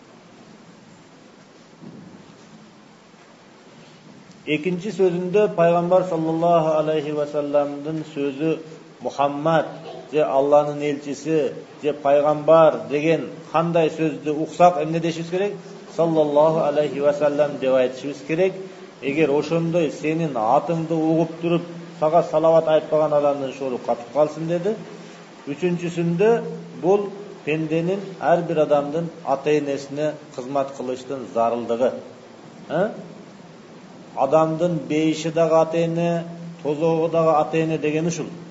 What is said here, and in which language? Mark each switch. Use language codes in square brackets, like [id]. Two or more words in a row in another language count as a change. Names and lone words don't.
[ky] Экинчи сөзүндө пайгамбар [ar] صلى الله عليه وسلم [ky] сөзү Мухаммад же Алланын элчиси же пайгамбар деген кандай сөздү уксак эмне дешибиз керек? [ar] صلى الله عليه وسلم [ky] деп айтышыбыз керек. Эгер ошондой сенин атыңды угуп туруп сага салават айтпаган адамдын шору катып калсын деди. Үчүнчүсүндө бул пенденин ар бир адамдын ата энесине кызмат кылыштын зарылдыгы. Адамдын бейиши дагы ата эне, тозогу дагы ата эне деген ушул.